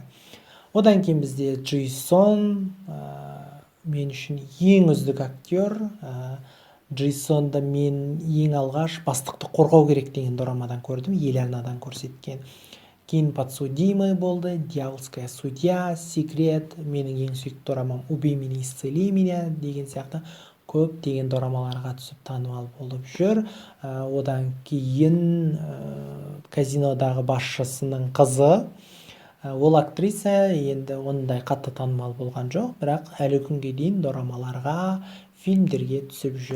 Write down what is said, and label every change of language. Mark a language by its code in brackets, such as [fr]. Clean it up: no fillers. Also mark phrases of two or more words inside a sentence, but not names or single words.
[kk] Одан кейін бізде Джи Сон, мен үшін ең үздік актер. Джи Сонды мен ең алғаш бастықты қорғау керек деген дорамадан көрдім, еларнадан көрсеткен. Кейін Подсудимый болды, Дьявольская судья, Секрет, менің ең сүйікті дорамам Убей меня, исцели меня деген сияқты көп деген дорамаларға түсіп танымал болып жүр. Одан кейін казинодағы басшысының қызы, Ол актриса енді ондай қатты танымал болған жоқ, бірақ әлі күнге дейін дорамаларға, фильмдерге түсіп жүр.